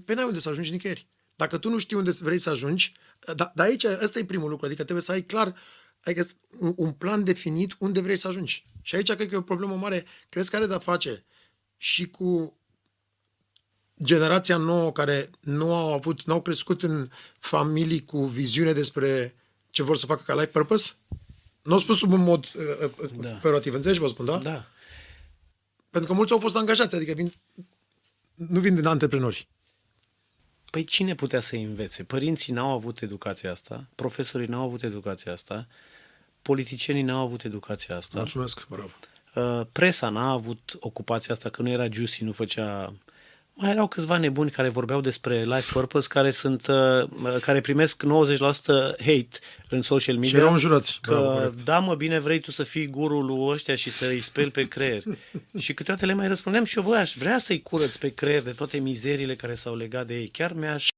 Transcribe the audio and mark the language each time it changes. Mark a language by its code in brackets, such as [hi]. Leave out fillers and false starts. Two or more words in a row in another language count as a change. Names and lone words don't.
[ro] Păi n-ai unde să ajungi nicăieri. Dacă tu nu știi unde vrei să ajungi, dar aici, ăsta e primul lucru, adică trebuie să ai clar, adică un plan definit unde vrei să ajungi. Și aici cred că e o problemă mare, crezi că are de-a face și cu generația nouă care n-au crescut în familii cu viziune despre ce vor să facă ca [en] life purpose? [ro] Nu spus sub un mod perorativ, înțelegi, vă spun, da? Da. Pentru că mulți au fost angajați, adică nu vin din antreprenori. Păi cine putea să învețe? Părinții n-au avut educația asta, profesorii n-au avut educația asta, politicienii n-au avut educația asta. Mulțumesc, bravo. Presa n-a avut ocupația asta, că nu era juicy, nu făcea... Mai erau câțiva nebuni care vorbeau despre [en] life purpose, [ro] care primesc 90% hate în [en] social media. [ro] Și erau înjurați. Că, da, mă, bine vrei tu să fii gurul lui ăștia și să-i speli pe creier. Și câteodată le mai răspundeam și eu, băi, aș vrea să-i curăț pe creier de toate mizeriile care s-au legat de ei. Chiar mi-aș